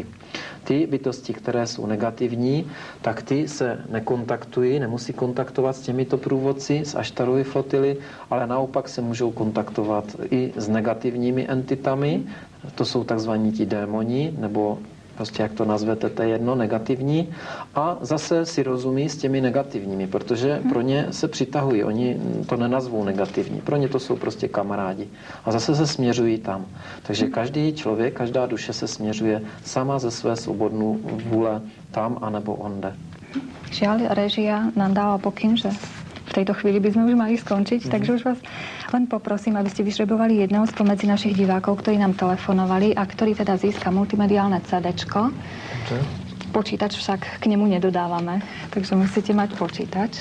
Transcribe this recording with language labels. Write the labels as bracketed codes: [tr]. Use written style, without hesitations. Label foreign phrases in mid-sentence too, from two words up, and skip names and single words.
[cs] Ty bytosti, které jsou negativní, tak ty se nekontaktují, nemusí kontaktovat s těmito průvodci z Aštarovy flotily, ale naopak se můžou kontaktovat i s negativními entitami, to jsou takzvaní ti démoni, nebo prostě jak to nazvete, to je jedno, negativní, a zase si rozumí s těmi negativními, protože pro ně se přitahují, oni to nenazvou negativní, pro ně to jsou prostě kamarádi a zase se směřují tam. Takže každý člověk, každá duše se směřuje sama ze své svobodné vůle tam, anebo onde. [sk] Žiaľ, režia nám dala pokyn, že v tejto chvíli by sme už mali skončiť, takže už vás len poprosím, aby ste vyžrebovali jedného spomedzi našich divákov, ktorí nám telefonovali a ktorý teda získa multimediálne CD-čko. Počítač však k nemu nedodávame, takže musíte mať počítač.